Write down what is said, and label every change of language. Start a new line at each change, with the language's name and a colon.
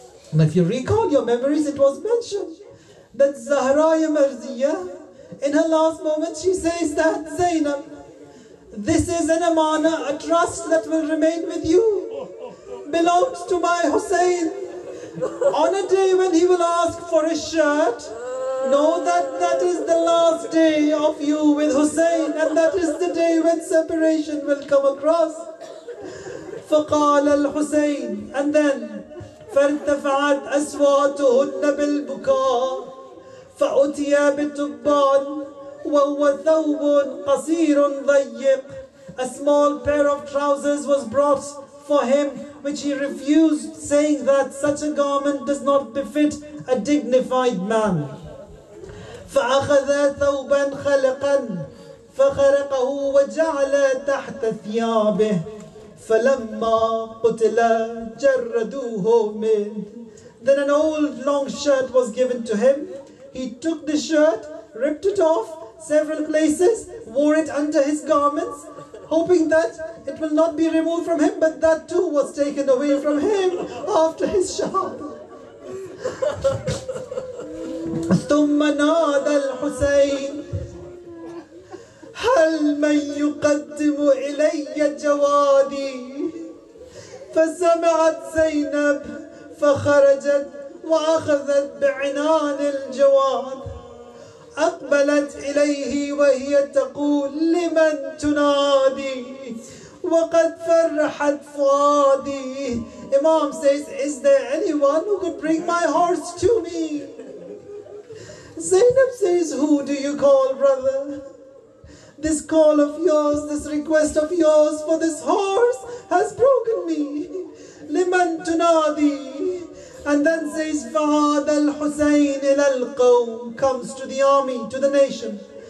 English: And if you recall your memories, it was mentioned that Zahra Marziya, in her last moment, she says that, Zainab, this is an amana, a trust that will remain with you, belongs to my Hussein. On a day when he will ask for a shirt, know that that is the last day of you with Hussein, and that is the day when separation will come across.
Arabic: فقال الحسين,
English: and then
Arabic: فارتفعت أصواتهن بالبكاء فأتي بالتبان وهو ثوب قصير ضيق.
English: A small pair of trousers was brought for him, which he refused, saying that such a garment does not befit a dignified man.
Arabic: فأخذ ثوبا خلقا فخرقه وجعل تحت ثيابه فلما قتل جردوه منه.
English: Then an old long shirt was given to him. He took the shirt, ripped it off several places, wore it under his garments, hoping that it will not be removed from him, but that too was taken away from him after his shahada.
Arabic: ثم نادى الحسين هل من يقدم إلي جوادي. فسمعت زينب فخرجت وأخذت بعنان الجواد. أقبلت إليه وهي تقول لمن تنادي وقد فرحت فؤادي.
English: Imam says, is there anyone who could bring my horse to me? Zainab says, who do you call, brother? This call of yours, this request of yours for this horse has broken me.
Arabic: Liman tunadi.
English: And then says,
Arabic: فَعَادَ الْحُسَيْنِ إِلَى الْقَوْمِ,
English: comes to the army, to the nation.